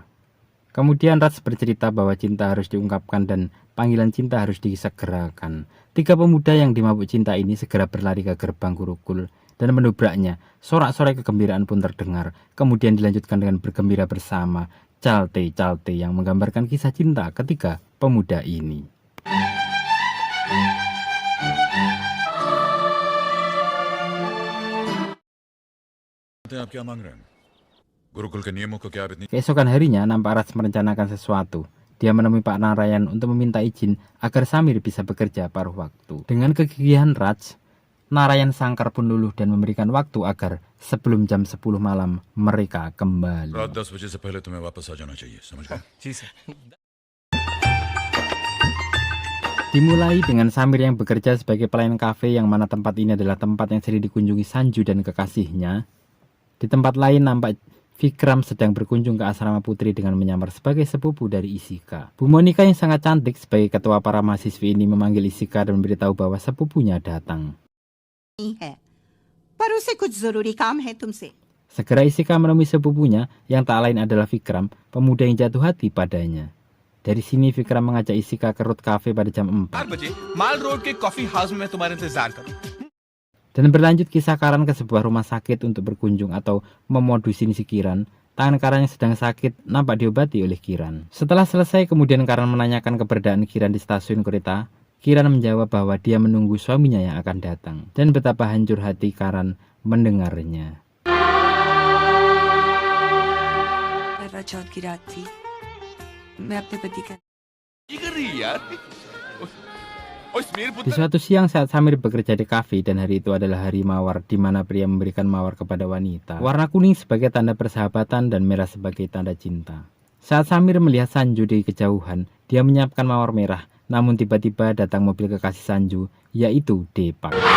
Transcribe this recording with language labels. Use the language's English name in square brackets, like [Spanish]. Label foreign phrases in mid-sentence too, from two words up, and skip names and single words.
[Indonesian] Kemudian Raj bercerita bahwa cinta harus diungkapkan dan panggilan cinta harus disegerakan. 3 pemuda yang dimabuk cinta ini segera berlari ke gerbang Gurukul dan menobraknya. Sorak-sorai kegembiraan pun terdengar. Kemudian dilanjutkan dengan bergembira bersama, calte-calte yang menggambarkan kisah cinta ketiga pemuda ini. [Hindi] आप क्या मांग रहे हैं? गुरुकुल के नियमों को क्या आप इतनी [Indonesian] Keesokan harinya nampak Raj merencanakan sesuatu. Dia menemui Pak Narayan untuk meminta izin agar Samir bisa bekerja paruh waktu. Dengan kegigihan Raj, Narayan Sangkar pun luluh dan memberikan waktu agar sebelum jam 10 malam mereka kembali. [Hindi] रात 10 बजे से पहले तुम्हें वापस आ जाना चाहिए, समझ गए? जी सर। [Indonesian] Dimulai dengan Samir yang bekerja sebagai pelayan kafe yang mana tempat ini adalah tempat yang sering dikunjungi Sanju dan kekasihnya. Di tempat lain nampak Vikram sedang berkunjung ke asrama putri dengan menyamar sebagai sepupu dari Isika. Bu Monika yang sangat cantik sebagai ketua para mahasiswi ini memanggil Isika dan memberitahu bahwa sepupunya datang. [Hindi] पर उसे कुछ जरूरी काम है तुमसे। [Indonesian] Segera Isika menemui sepupunya yang tak lain adalah Vikram, pemuda yang jatuh hati padanya. Dari sini Vikram mengajak Isika ke Root Cafe pada jam 4. [Hindi] 4 बजे माल रोड के कॉफी हाउस में मैं तुम्हारा इंतजार करूं। [Indonesian] Dan berlanjut kisah Karan ke sebuah rumah sakit untuk berkunjung atau memodusin si Kiran. Tangan Karan yang sedang sakit nampak diobati oleh Kiran. Setelah selesai kemudian Karan menanyakan keberadaan Kiran di stasiun kereta. Kiran menjawab bahwa dia menunggu suaminya yang akan datang. Dan betapa hancur hati Karan mendengarnya. [Hindi] चौथ की रात थी मैं अपने पति का ये कर रही है यार। ओए समीर [Indonesian] Di suatu siang saat Samir bekerja di kafe dan hari itu adalah hari mawar di mana pria memberikan mawar kepada wanita. Warna kuning sebagai tanda persahabatan dan merah sebagai tanda cinta. Saat Samir melihat Sanju di kejauhan, dia menyiapkan mawar merah. Namun tiba-tiba datang mobil kekasih Sanju, yaitu Deepak.